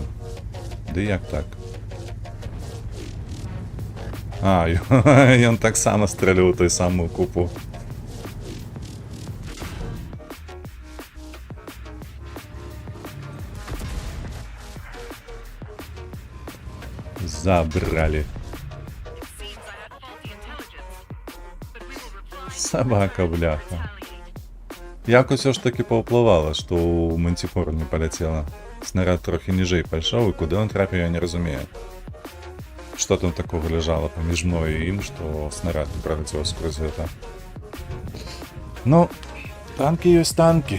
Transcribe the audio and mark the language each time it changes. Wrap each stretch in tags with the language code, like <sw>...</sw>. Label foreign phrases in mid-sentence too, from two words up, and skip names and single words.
<be>Да як так? А, ён таксама стрэляў у той самую купу.</be> <ru>Забрали. Собака, бляха.</ru> <be>Як усё ж таки паўплывала, што ў мантикору не паляцела. Снаряд трохі ніжэй пайшоў, і куды ён трапіў, я не разумею. Што там такога ляжала паміж мной і ім, што снаряд не праляцеў скрозь гэта. Ну, танкі ёсць танкі.</be>